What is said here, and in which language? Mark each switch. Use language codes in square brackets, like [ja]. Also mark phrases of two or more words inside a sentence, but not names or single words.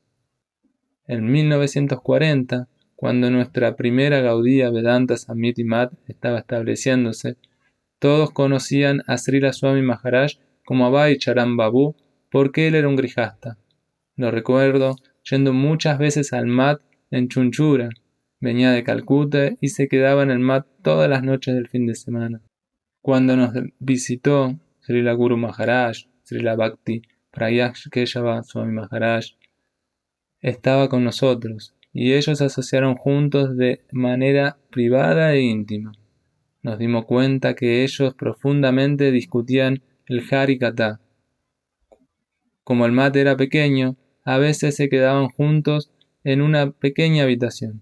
[es] En 1940, cuando nuestra primera Gaudiya Vedanta Samiti Mat estaba estableciéndose, todos conocían a Srila Swami Maharaj como Abhay Charan Babu porque él era un grijasta. Lo recuerdo yendo muchas veces al Mat en Chunchura. Venía de Calcuta y se quedaba en el Mat todas las noches del fin de semana. Cuando nos visitó Srila Guru Maharaj, Srila Bhakti Prayash Keshava Swami Maharaj, estaba con nosotros, y ellos se asociaron juntos de manera privada e íntima. Nos dimos cuenta que ellos profundamente discutían el Harikatha. Como el mate era pequeño, a veces se quedaban juntos en una pequeña habitación.